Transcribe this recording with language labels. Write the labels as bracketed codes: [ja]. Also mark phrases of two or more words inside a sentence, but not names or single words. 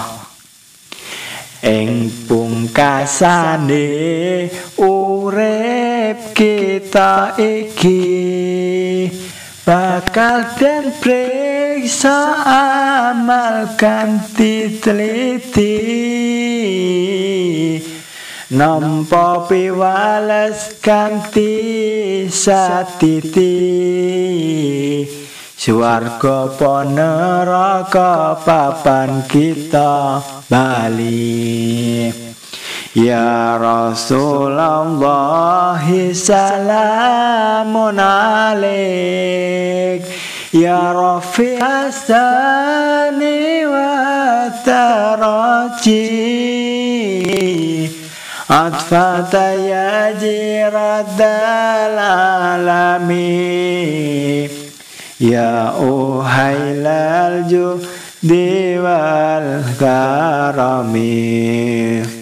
[jv] Ing pungkasane urip kita iki bakal den priksa amal kanthi teliti, nampa piwales kanthi satiti. Swarga apa neraka papan kita bali. [ar] يا رسول الله سلام عليك يا رفيع الشان والدرج عطفة يا جيرة ال عالمي يا أهيل الجود والكرم.